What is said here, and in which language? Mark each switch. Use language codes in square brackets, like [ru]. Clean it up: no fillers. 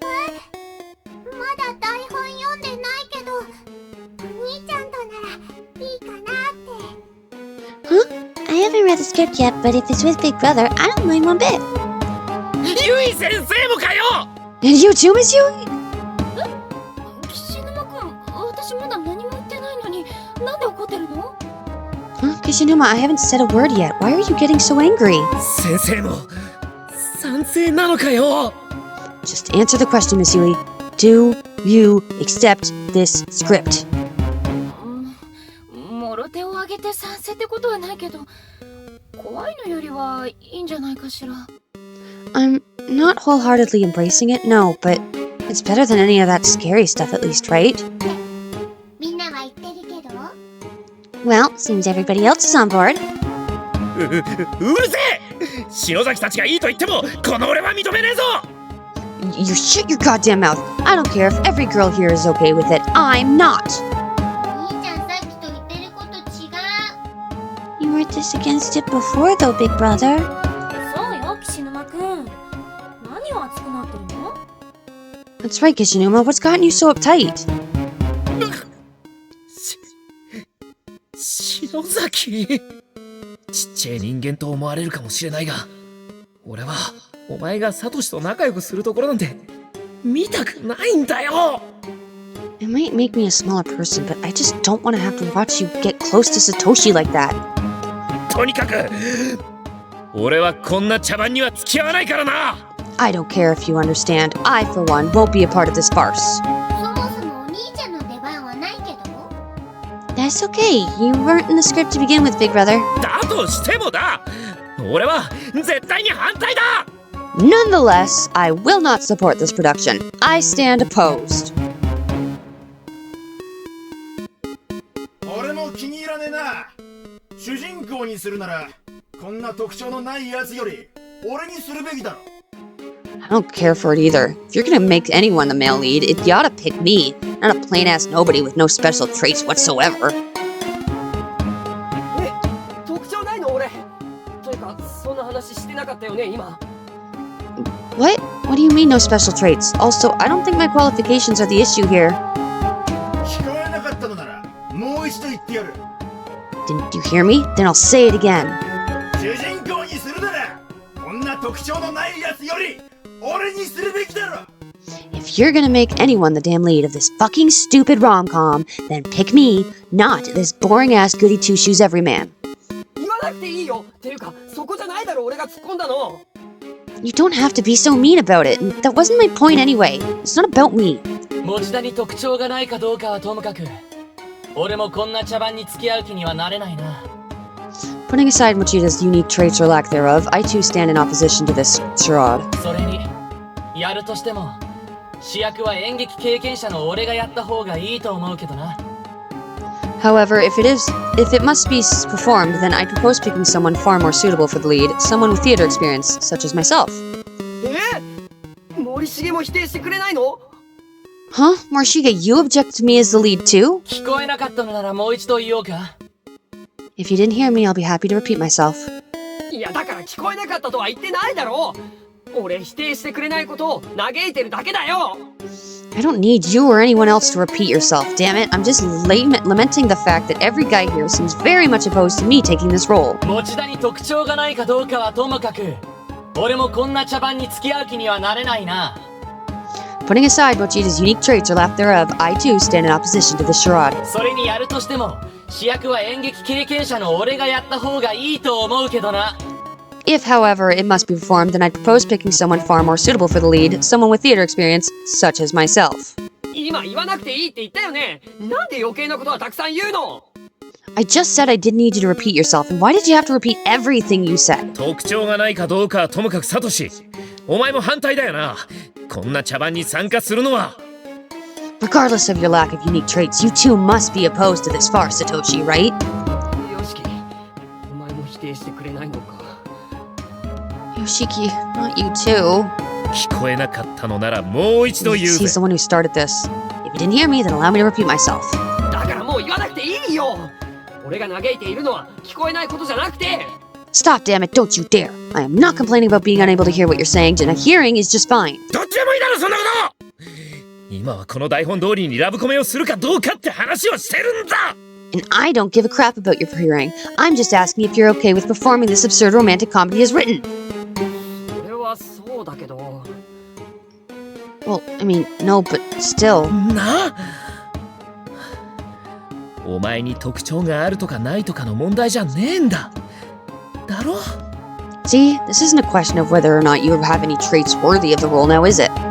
[ja] まだ台本読んでないけど、お兄ちゃんとならいいかなって。 [en] Huh? I haven't read the script yet, but if it's with Big Brother, I don't mind one bit. [ja] ゆい先生もかよ！ [en] And you too, Miss Yui? [ja] 岸沼くん、私まだ何も言ってないのに、なんで怒ってるの？ [en] Huh, Kishinuma, I haven't said a word yet. Why are you getting so angry? [ja] 先生も賛成なのかよ？ [en] Just answer the question, Miss Yui. Do you accept this script? [ja] もろ手を挙げて賛成ってことはないけど、怖いのよりはいいんじゃないかしら。 [en] I'm not wholeheartedly embracing it, no, but it's better than any of that scary stuff at least, right? [ja] みんなは言ってるけど。 [en] Well, seems everybody else is on board. [ja] うるせえ！篠崎たちがいいと言ってもこの俺は認めねえぞ！ [en] You shut your goddamn mouth. I don't care if every girl here is okay with it. I'm not. [ja] 兄ちゃんさっきと言ってること違う。 [en] You were just against it before, though, Big Brother. [ja] そうよ、岸沼くん。何を熱くなってるの？ [en] That's right, Kishinuma. What's gotten you so uptight? [ja] 篠崎ちっちゃい人間と思われるかもしれないが、俺はお前がサトシと仲良くするところなんて見たくないんだよ。 [en] It might make me a smaller person, but I just don't want to have to watch you get close to Satoshi like that. [ja] とにかく俺はこんな茶番には付き合わないからな。 [en] I don't care if you understand. I, for one, won't be a part of this farce. [ja] そもそもお兄ちゃんの出番はないけど。 [en] That's okay. You weren't in the script to begin with, Big Brother. [ja] だとしてもだ、俺は絶対に反対だ。 [en] Nonetheless, I will not support this production. I stand opposed. [ja] 俺も気に入らねえな。主人公にするならこんな特徴のないやつより俺にするべきだろ。 [en] I don't care for it either. If you're gonna make anyone the male lead, you ought to pick me, not a plain-ass nobody with no special traits whatsoever. [ja] え、特徴ないの俺？というかそんな話してなかったよね今。 [en] What? What do you mean no special traits? Also, I don't think my qualifications are the issue here. [ja] 聞こえなかったのならもう一度言ってやる。 [en] Didn't you hear me? Then I'll say it again. [ja] 主人公にするならこんな特徴のないやつより俺にするべきだろ。 [en] If you're gonna make anyone the damn lead of this fucking stupid rom-com, then pick me, not this boring-ass goody two-shoes everyman. [ja] 言わなくていいよ。っていうかそこじゃないだろ俺が突っ込んだの。 [en] You don't have to be so mean about it. That wasn't my point anyway. It's not about me. [ja] 持田に特徴がないかどうかはともかく、俺もこんな茶番に付き合う気にはなれないな。 [en] Putting aside Mochida's unique traits or lack thereof, I too stand in opposition to this charade. [ja] それにやるとしても主役は演劇経験者の俺がやった方がいいと思うけどな。 [en] However, if it must be performed, then I propose picking someone far more suitable for the lead, someone with theater experience, such as myself. [ja] 森重も否定してくれないの？ [en] Huh? Morishige, you object to me as the lead too? [ja] 聞こえなかったのならもう一度言おうか。 [en] If you didn't hear me, I'll be happy to repeat myself. [ja] いやだから聞こえなかったとは言ってないだろう。俺否定してくれないことを嘆いてるだけだよ。 [en] I don't need you or anyone else to repeat yourself, damn it. I'm just lamenting the fact that every guy here seems very much opposed to me taking this role. [ja] 持田に特徴がないかどうかはともかく、俺もこんな茶番に付き合う気にはなれないな。 [en] Putting aside Mochida's unique traits or lack thereof, I too stand in opposition to this charade. [ja] それにやるとしても主役は演劇経験者の俺がやった方がいいと思うけどな。 [en] If, however, it must be performed, then I propose picking someone far more suitable for the lead, someone with theater experience, such as myself. [ja] 今言わなくていいって言ったよね。なんで余計なことはたくさん言うの？ [en] I just said I didn't need you to repeat yourself, and why did you have to repeat everything you said? [ja] 特徴がないかどうかはともかくサトシ、お前も反対だよな。こんな茶番に参加するのは。 [en] Regardless of your lack of unique traits, you too must be opposed to this farce, Satoshi, right? [ja] よしき、お前も否定してくれないのか。 [en] Yoshiki, not you too. [ja] 聞こえなかったのならもう一度言う [en] He's [ja] ぜ。 [en] the one who started this. If you didn't hear me, then allow me to repeat myself. [ja] だからもう言わなくていいよ。俺が嘆いているのは聞こえないことじゃなくて。 [en] Stop, damn it, don't you dare. I am not complaining about being unable to hear what you're saying, and a hearing is just fine. [ja] どっちでもいいだろそんなこと。今はこの台本通りにラブコメをするかどうかって話をしてるんだ。 [en] And I don't give a crap about your hearing. I'm just asking if you're okay with performing this absurd romantic comedy as written. [ja] 俺はそうだけど。 [en] Well, I mean, no, but still. [ja] な。お前に特徴があるとかないとかの問題じゃねえんだ。だろ? [en] See, this isn't a question of whether or not you have any traits worthy of the role now, is it?